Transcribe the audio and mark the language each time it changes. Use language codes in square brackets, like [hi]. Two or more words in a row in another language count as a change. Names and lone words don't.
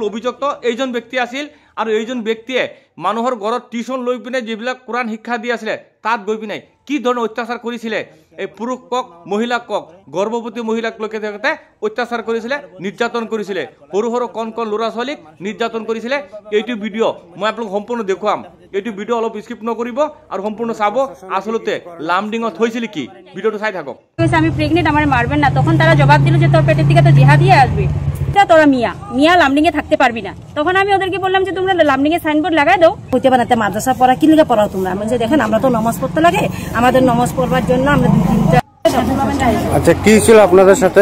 [as] অভিযুক্ত এইজন ব্যক্তি আছিল আৰু এইজন ব্যক্তিয়ে মানুহৰ ঘৰত টিউচন লৈ পিনে যিবিলাক কোৰাণ শিক্ষা দি আছিল তাত গৈ পিনে কি ধৰণৰ অত্যাচাৰ কৰিছিল এই পুৰুষ কক মহিলা কক গৰ্ভৱতী মহিলাক লৈকে থাকতে অত্যাচাৰ কৰিছিল নিৰ্যাতন কৰিছিল সৰু সৰু কণ কণ ল'ৰা ছোৱালীক নিৰ্যাতন কৰিছিল এইটো ভিডিঅ' মই আপোনালোক সম্পূৰ্ণ দেখুৱাম এইটো ভিডিঅ' অলপ স্কিপ নকৰিব আৰু সম্পূৰ্ণ চাব আসলতে লামডিঙত হৈছিল কি ভিডিঅ'টো চাই থাকক [bn] আমি প্রেগনেন্ট আমার মারবেন না তখন তারা জবাব দিল যে তোর পেটের থেকে তো জিহাদি আসবে তোরা মিয়া লামডিং এ থাকতে পারবি না তখন আমি ওদেরকে বললাম যে তোমরা লামডিং এ সাইনবোর্ড লাগাই দাও হইতে পারে মাদ্রাসা পড়া কি লিখে পড়াও তোমরা আমি যে দেখেন আমরা তো নামাজ পড়তে লাগে আমাদের নামাজ পড়বার জন্য আমরা আচ্ছা কি ছিল আপনাদের সাথে